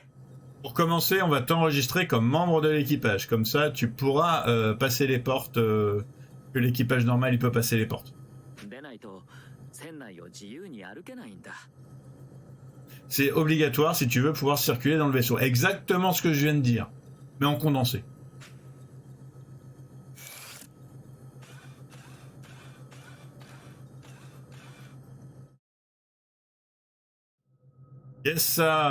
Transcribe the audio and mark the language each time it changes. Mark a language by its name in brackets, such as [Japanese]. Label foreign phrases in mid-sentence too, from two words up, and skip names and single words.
[French] Pour commencer, on va t'enregistrer comme membre de l'équipage. Comme ça, tu pourras passer les portes que l'équipage normal il peut passer les portes. [Japanese] でないと船内を自由に歩けないんだ。 [French] C'est obligatoire si tu veux pouvoir circuler dans le vaisseau. Exactement ce que je viens de dire, mais en condensé. Yes, ça.